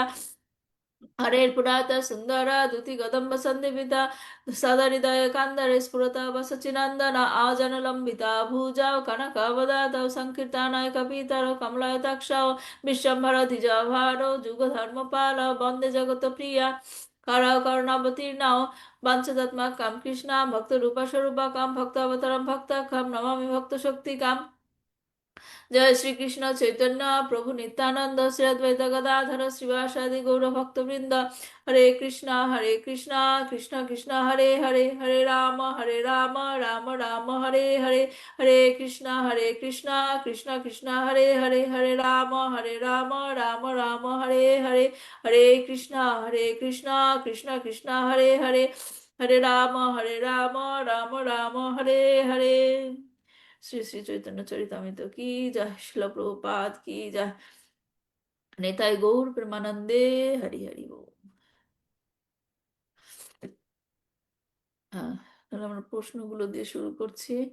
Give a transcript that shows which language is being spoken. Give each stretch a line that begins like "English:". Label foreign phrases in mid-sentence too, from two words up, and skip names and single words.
Sanskrit: हरेर पुरात सुंदर दुति गदम्ब संदीपिता, सदहृदय कांदरे स्फुरता वसचिनंदन आजन लंबिता भुजाओ कनकवदातौ संकीर्तनाय कपितरो कमलायताक्षौ विश्वम्भर द्विजभारो जुग धर्मपाल वन्दे जगत प्रिया। करौ करुणावतीर्णौ वंशदत्मकं कृष्ण भक्त रूप स्वरूपकं भक्तावतारं भक्तकं नमामि भक्त शक्तिकम्। जय श्री कृष्ण चैतन्य प्रभु नित्यानंद श्री अद्वैत गदाधर श्रीवासादि गौर भक्त वृंद। हरे कृष्णा कृष्ण कृष्ण हरे हरे, हरे राम राम राम हरे हरे, हरे कृष्णा कृष्ण कृष्ण हरे हरे, हरे राम राम राम हरे हरे, हरे कृष्णा कृष्ण कृष्ण हरे हरे, हरे राम राम राम हरे हरे।
Bangla: শ্রী শ্রী চৈতন্য চরিতামৃত কি জয়, শিল প্রভুপাদ কি জয়, নেতাই গৌর প্রেমানন্দে হরি হরি বল। হ্যাঁ, তাহলে আমরা প্রশ্নগুলো দিয়ে শুরু করছি।